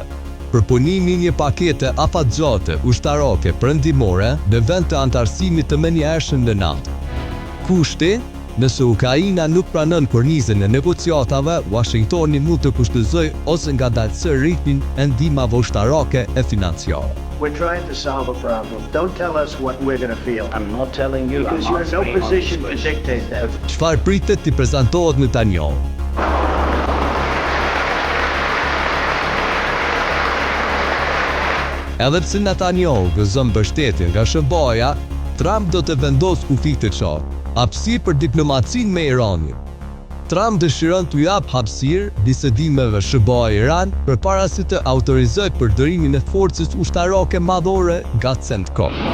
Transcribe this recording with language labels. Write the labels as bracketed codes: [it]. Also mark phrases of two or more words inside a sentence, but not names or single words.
[sq] Përpunimi një pakete afatgjate ushtarake perëndimore në vend të antarësimit të menjëhershëm në NATO. Kushti? Nëse Ukraina nuk pranon kornizën e negociatave, Washingtoni mund të kushtozojë ose ngadalësoj ritmin e ndihmave ushtarake e financiare. [en] We're trying to solve a problem. Don't tell us what we're going to feel. I'm not telling you. Because you're in no position to dictate that. [sq] Çfarë pritet t'i prezantohet Netanyahu? Edhe pse Netanyahu gëzon mbështetje nga SBA-ja, Trump do të vendosë kufi të qartë. Hapësirë për diplomacinë me Iranin. Trump dëshiron t'u jap hapësirë bisedimeve SBA-Iran përpara se të autorizojë përdorimin e forcës ushtarake madhore nga CENTCOM.